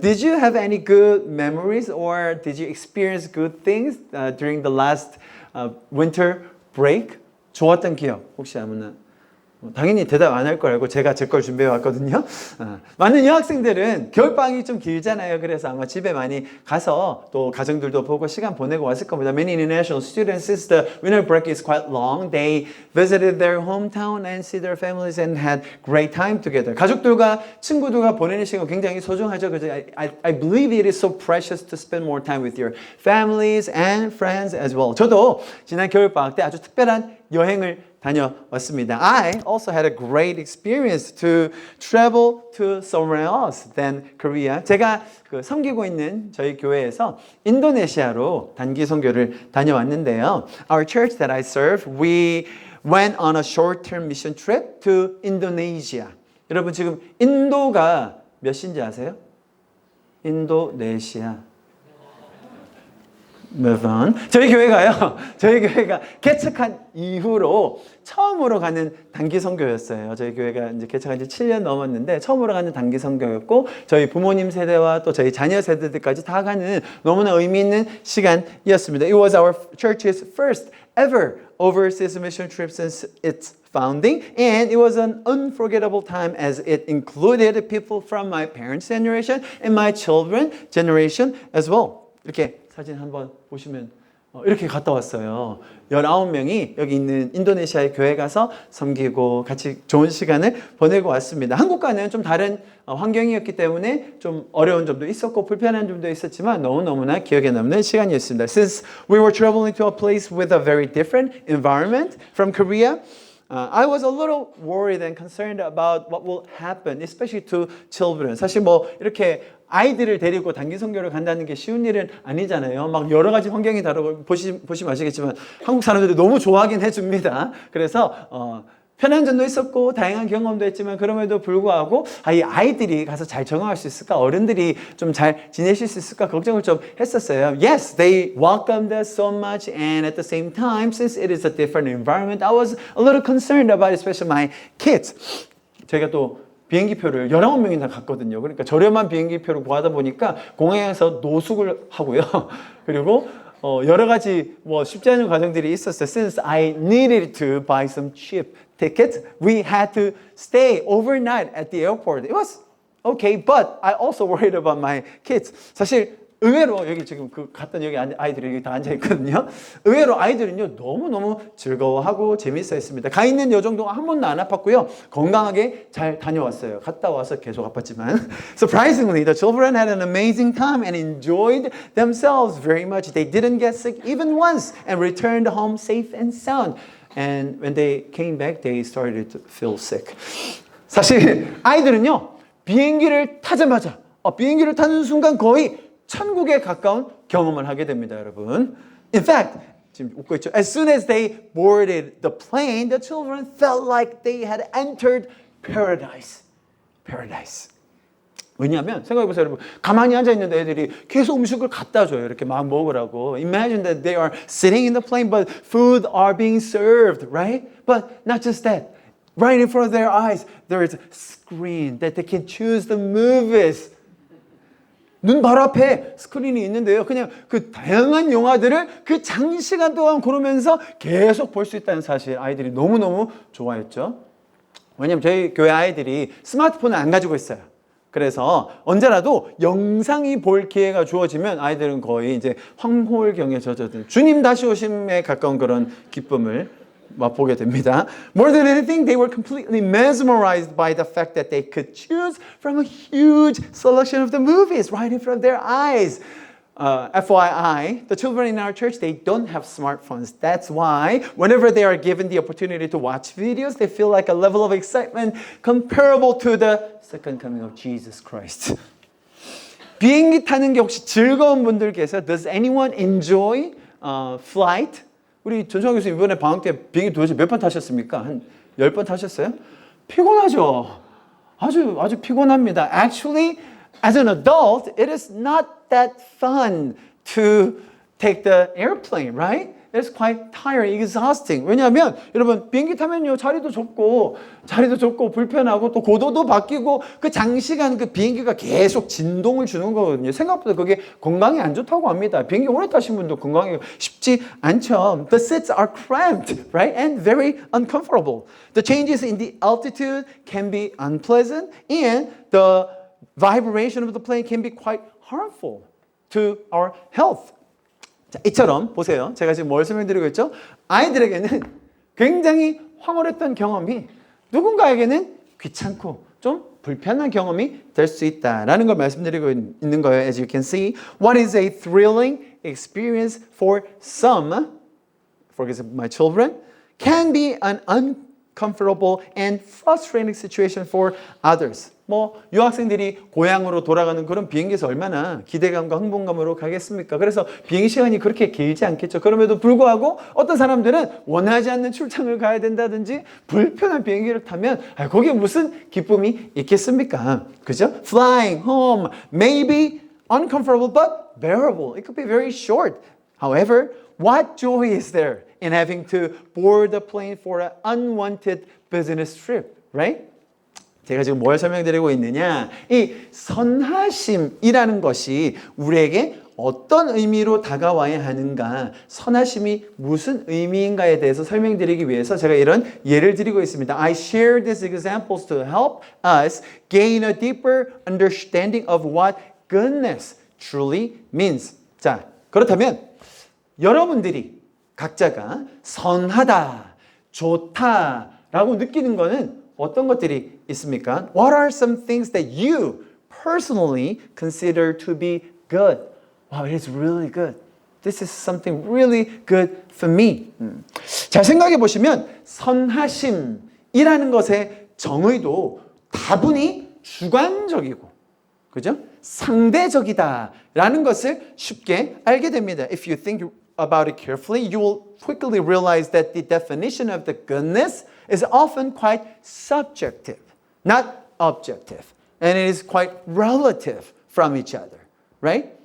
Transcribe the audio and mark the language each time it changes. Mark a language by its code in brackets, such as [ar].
[en] Did you have any good memories or did you experience good things during the last winter break? [ko] 좋았던 기억 혹시 아무나? 당연히 대답 안 할 걸 알고 제가 제 걸 준비해 왔거든요. 많은 여학생들은 겨울방학이 좀 길잖아요. 그래서 아마 집에 많이 가서 또 가정들도 보고 시간 보내고 왔을 겁니다. [en] Many international students, since the winter break is quite long, they visited their hometown and see their families and had great time together. [ko] 가족들과 친구들과 보내는 시간 굉장히 소중하죠. 그죠? [en] I believe it is so precious to spend more time with your families and friends as well. [ko] 저도 지난 겨울방학 때 아주 특별한 여행을 다녀왔습니다. [en] I also had a great experience to travel to somewhere else than Korea. [ko] 제가 섬기고 있는 저희 교회에서 인도네시아로 단기 선교를 다녀왔는데요. [en] Our church that I serve, we went on a short-term mission trip to Indonesia. [ko] 여러분 지금 인도가 몇 시인지 아세요? 인도네시아. [en] Move on. [ko] 저희 교회가 개척한 이후로 처음으로 가는 단기 선교였어요. 저희 교회가 이제 개척한 지 7년 넘었는데 처음으로 가는 단기 선교였고 저희 부모님 세대와 또 저희 자녀 세대들까지 다 가는 너무나 의미 있는 시간이었습니다. [en] It was our church's first ever overseas mission trip since its founding, and it was an unforgettable time as it included people from my parents' generation and my children's generation as well. [ko] 이렇게 사진 한번 보시면 이렇게 갔다 왔어요. 19명이 여기 있는 인도네시아의 교회 가서 섬기고 같이 좋은 시간을 보내고 왔습니다. 한국과는 좀 다른 환경이었기 때문에 좀 어려운 점도 있었고 불편한 점도 있었지만 너무너무나 기억에 남는 시간이었습니다. [en] Since we were traveling to a place with a very different environment from Korea, I was a little worried and concerned about what will happen, especially to children. [ko] 사실 뭐 이렇게 아이들을 데리고 단기 선교를 간다는 게 쉬운 일은 아니잖아요. 막 여러 가지 환경이 다르고 보시면 아시겠지만 한국 사람들이 너무 좋아하긴 해줍니다. 그래서 편한 점도 있었고 다양한 경험도 했지만 그럼에도 불구하고 이 아이들이 가서 잘 적응할 수 있을까? 어른들이 좀 잘 지내실 수 있을까? 걱정을 좀 했었어요. [en] Yes, they welcomed us so much and at the same time, since it is a different environment, I was a little concerned about especially my kids. [ko] 제가 또 비행기표를 19명이나 갔거든요. 그러니까 저렴한 비행기표를 구하다 보니까 공항에서 노숙을 하고요. 그리고 여러 가지 뭐 쉽지 않은 과정들이 있었어요. [en] Since I needed to buy some cheap tickets, we had to stay overnight at the airport. It was okay, but I also worried about my kids. [ko] 사실 의외로 여기 지금 갔던 여기 아이들이 여기 다 앉아 있거든요. 의외로 아이들은요 너무너무 즐거워하고 재밌어 했습니다. 가 있는 여정 동안 한 번도 안 아팠고요. 건강하게 잘 다녀왔어요. 갔다 와서 계속 아팠지만. [en] Surprisingly, the children had an amazing time and enjoyed themselves very much. They didn't get sick even once and returned home safe and sound. And when they came back, they started to feel sick. [ko] 사실 아이들은요 비행기를 타자마자 비행기를 타는 순간 거의 천국에 가까운 경험을 하게 됩니다, 여러분. [en] In fact, [ko] 지금 웃고 있죠. [en] As soon as they boarded the plane, the children felt like they had entered paradise. Paradise. [ko] 왜냐하면 생각해보세요, 여러분. 가만히 앉아 있는 애들이 계속 음식을 갖다 줘요. 이렇게 막 먹으라고. [en] Imagine that they are sitting in the plane, but food are being served, right? But not just that. Right in front of their eyes, there is a screen that they can choose the movies. [ko] 눈 바로 앞에 스크린이 있는데요. 그냥 그 다양한 영화들을 그 장시간 동안 고르면서 계속 볼 수 있다는 사실 아이들이 너무너무 좋아했죠. 왜냐면 저희 교회 아이들이 스마트폰을 안 가지고 있어요. 그래서 언제라도 영상이 볼 기회가 주어지면 아이들은 거의 이제 황홀경에 젖어든 주님 다시 오심에 가까운 그런 기쁨을 맛보게 됩니다. [en] More than anything, they were completely mesmerized by the fact that they could choose from a huge selection of the movies right in front of their eyes. FYI, the children in our church, they don't have smartphones. That's why whenever they are given the opportunity to watch videos, they feel like a level of excitement comparable to the second coming of Jesus Christ. [ko] 비행기 타는 게 혹시 즐거운 분들 계세요? [en] Does anyone enjoy flight? [ko] 우리 전성환 교수님 이번에 방학 때 비행기 도대체 몇 번 타셨습니까? 한 10번 타셨어요? 피곤하죠? 아주 피곤합니다. [en] Actually, as an adult, it is not that fun to take the airplane, right? It's quite tiring, exhausting. [ko] 왜냐하면 여러분 비행기 타면요 자리도 좁고 불편하고 또 고도도 바뀌고 그 장시간 그 비행기가 계속 진동을 주는 거거든요. 생각보다 그게 건강에 안 좋다고 합니다. 비행기 오래 타신 분도 건강에 쉽지 않죠. [en] The seats are cramped, right? And very uncomfortable. The changes in the altitude can be unpleasant and the vibration of the plane can be quite harmful to our health. [ko] 자, 이처럼 보세요. 제가 지금 뭘 설명드리고 있죠? 아이들에게는 굉장히 황홀했던 경험이 누군가에게는 귀찮고 좀 불편한 경험이 될 수 있다라는 걸 말씀드리고 있는 거예요. [en] As you can see, what is a thrilling experience for some, for example, my children, can be an uncomfortable and frustrating situation for others. [ko] 뭐 유학생들이 고향으로 돌아가는 그런 비행기에서 얼마나 기대감과 흥분감으로 가겠습니까? 그래서 비행 시간이 그렇게 길지 않겠죠. 그럼에도 불구하고 어떤 사람들은 원하지 않는 출장을 가야 된다든지 불편한 비행기를 타면 거기에 무슨 기쁨이 있겠습니까? 그죠? [en] Flying home may be uncomfortable but bearable. It could be very short. However, what joy is there in having to board the plane for an unwanted business trip, right? [ko] 제가 지금 뭘 설명드리고 있느냐? 이 선하심이라는 것이 우리에게 어떤 의미로 다가와야 하는가, 선하심이 무슨 의미인가에 대해서 설명드리기 위해서 제가 이런 예를 드리고 있습니다. [en] I share these examples to help us gain a deeper understanding of what goodness truly means. [ko] 자, 그렇다면 여러분들이 각자가 선하다, 좋다라고 느끼는 거는 어떤 것들이 있습니까? [en] What are some things that you personally consider to be good? Wow, it is really good. This is something really good for me. [ko] 잘 생각해 보시면 선하심이라는 것의 정의도 다분히 주관적이고, 그죠? 상대적이다라는 것을 쉽게 알게 됩니다. [en] If you think about it carefully, you will quickly realize that the definition of the goodness is often quite subjective, not objective. And it is quite relative from each other, right?